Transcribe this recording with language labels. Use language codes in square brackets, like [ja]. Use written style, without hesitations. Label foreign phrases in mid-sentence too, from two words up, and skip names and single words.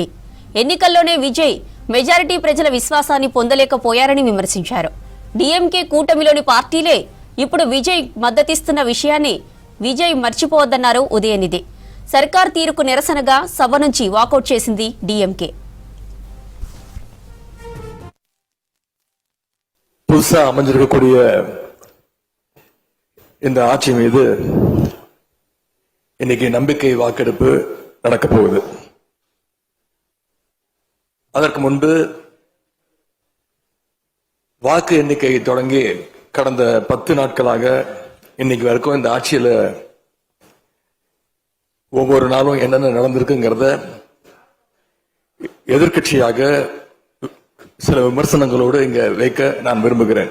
[te] ఎన్నికల్లోనే విజయ్ మెజారిటీ ప్రజల విశ్వాసాన్ని పొందలేకపోయారని విమర్శించారు. డీఎంకే కూటమిలోని పార్టీలే ఇప్పుడు విజయ్ మద్దతిస్తున్న విషయాన్ని విజయ్ మర్చిపోవద్దన్నారు ఉదయనిధి. సర్కార్ తీరుకు నిరసనగా సభ నుంచి వాకౌట్ చేసింది డీఎంకే. [ta] புதுசா அமைஞ்சிருக்கக்கூடிய இந்த ஆட்சி மீது இன்னைக்கு நம்பிக்கை வாக்கெடுப்பு நடக்க போகுது. அதற்கு முன்பு வாக்கு எண்ணிக்கை தொடங்கி கடந்த 10 நாட்களாக இன்னைக்கு வரைக்கும் இந்த ஆட்சியில ஒவ்வொரு நாளும் என்னென்ன நடந்திருக்குங்கிறத எதிர்க்கட்சியாக சில விமர்சனங்களோடு இங்க வைக்க நான் விரும்புகிறேன்.